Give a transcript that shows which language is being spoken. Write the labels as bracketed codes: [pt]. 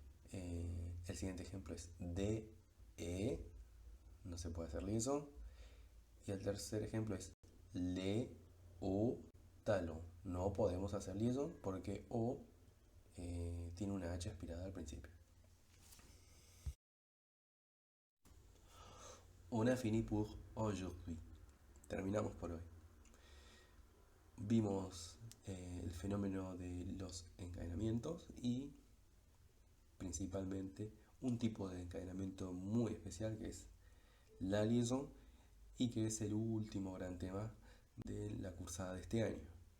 [es] El siguiente ejemplo es de, no se puede hacer liaison. Y el tercer ejemplo es le o talon. No podemos hacer liaison porque o tiene una H aspirada al principio. [fr] On a fini pour aujourd'hui. [es] Terminamos por hoy. Vimos el fenómeno de los encadenamientos y principalmente un tipo de encadenamiento muy especial que es la liaison y que es el último gran tema de la cursada de este año.